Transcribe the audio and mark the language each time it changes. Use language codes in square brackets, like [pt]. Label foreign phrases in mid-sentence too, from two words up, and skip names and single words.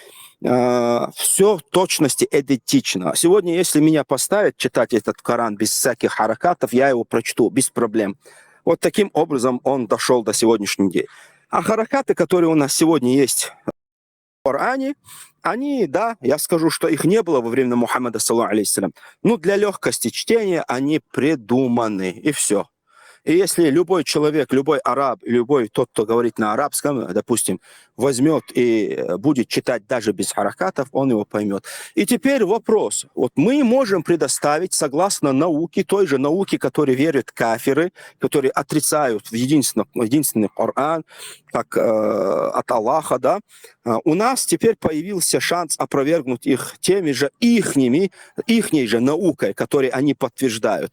[ru] Все в точности идентично. Сегодня, если меня поставят читать этот Коран без всяких харакатов, я его прочту без проблем. Вот таким образом он дошел до сегодняшнего дня. А харакаты, которые у нас сегодня есть в Коране, они, да, я скажу, что их не было во время Мухаммада, [ar] صلى الله عليه وسلم. [ru] Но для легкости чтения они придуманы, и все. И если любой человек, любой араб, любой тот, кто говорит на арабском, допустим, возьмет и будет читать даже без харакатов, он его поймет. И теперь вопрос. Вот мы можем предоставить, согласно науке, той же науке, которой верят кафиры, которые отрицают единственный Коран, как от Аллаха, да, у нас теперь появился шанс опровергнуть их теми же ихней же наукой, которые они подтверждают.